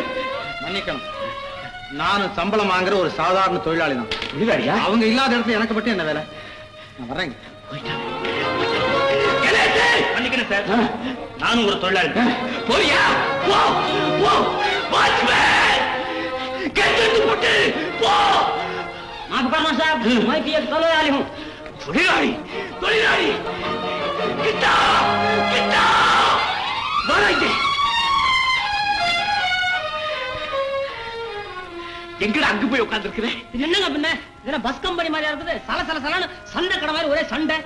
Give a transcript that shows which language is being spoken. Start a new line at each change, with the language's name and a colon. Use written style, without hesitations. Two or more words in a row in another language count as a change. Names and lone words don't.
Tamil: மன்னிக்கணும், நானும் சம்பளம் வாங்குற ஒரு சாதாரண தொழிலாளி தான். தொழிலாளியா? அவங்க இல்லாத இடத்துல எனக்கு மட்டும் என்ன வேலை? நான் வர்றேங்க. மன்னிக்கணும் சார், நானும் ஒரு தொழிலாளி. போறியா? போ போ. வாட்ச்மேன், கெட்டு போட்டு போ.
Hindi: माफ करना साहब, मैं भी एक தொழிலாளி हूं.
Tamil: தொழிலாளி? தொழிலாளி கிட்டா கிட்டா வராங்க. எங்கடா அங்க போய் உட்கார்ந்திருக்கிறேன்? என்னங்க பின்ன, இதென்ன பஸ் கம்பெனி மாதிரியா இருக்குது? சல சல சலன்னு சண்டை கடை மாதிரி ஒரே சண்டை.